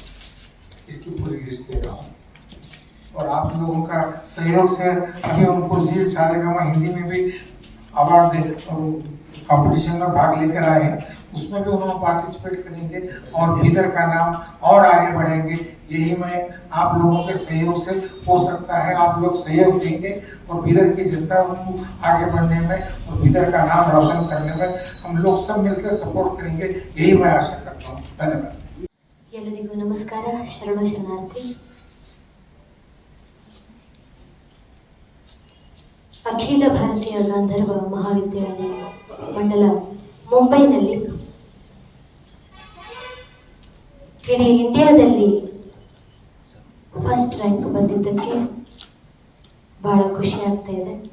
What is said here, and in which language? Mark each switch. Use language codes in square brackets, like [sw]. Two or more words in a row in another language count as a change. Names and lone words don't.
[hi] इसकी पूरी लिस्ट दे रहा हूँ और आप लोगों का सहयोग से अभी उनको जी सारेगामा हिंदी में भी अवार्ड कंपटीशन में भाग लेकर आए हैं, उसमें भी उन्होंने पार्टिसिपेट करेंगे और बीदर का नाम और आगे बढ़ेंगे। यही मैं आप लोगों के सहयोग से हो सकता है। आप लोग सहयोग देंगे और बीदर की जनता को आगे बढ़ने में और बीदर का नाम रोशन करने में हम लोग सब मिलकर सपोर्ट करेंगे, यही मैं आशा करता हूँ। धन्यवाद। [kn] ಎಲ್ಲರಿಗೂ ನಮಸ್ಕಾರ, ಶರಣು ಶರಣಾರ್ಥಿ। ಅಖಿಲ ಭಾರತೀಯ ಗಾಂಧರ್ವ ಮಹಾವಿದ್ಯಾಲಯ ಮಂಡಲ ಮುಂಬೈನಲ್ಲಿ ಇಡೀ ಇಂಡಿಯಾದಲ್ಲಿ [en] first rank [kn] ಬಂದಿದ್ದಕ್ಕೆ ಬಹಳ ಖುಷಿ ಆಗ್ತಾ ಇದೆ।